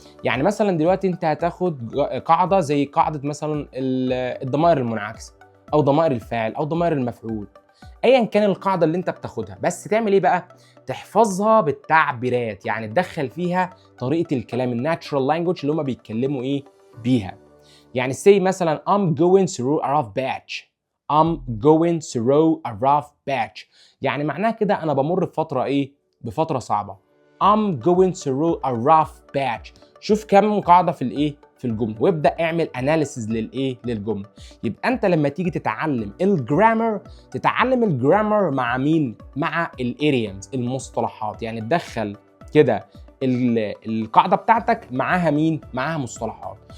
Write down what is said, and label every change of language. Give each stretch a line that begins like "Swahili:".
Arabic: يعني مثلا دلوقتي انت هتاخد قاعده زي قاعده مثلا الضمائر المنعكسه، او ضمائر الفاعل، او ضمائر المفعول، ايا كان القاعده اللي انت بتاخدها. بس تعمل بقى؟ تحفظها بالتعبيرات، يعني تدخل فيها طريقه الكلام، الناتشرال لانجوج اللي هم بيتكلموا بيها. يعني say مثلا
English: I'm going through a rough patch. I'm going through a rough patch.
Arabic: يعني معناها كده انا بمر بفتره ايه؟ بفتره صعبه.
English: I'm going through a rough patch.
Arabic: شوف كم قاعده في الايه؟ في الجمله، وابدا اعمل اناليسيز للايه؟ للجمله. يبقى انت لما تيجي تتعلم الجرامر، تتعلم الجرامر مع مين؟ مع الايديومز، المصطلحات. يعني تدخل كده القاعده بتاعتك معاها مين؟ معاها مصطلحات.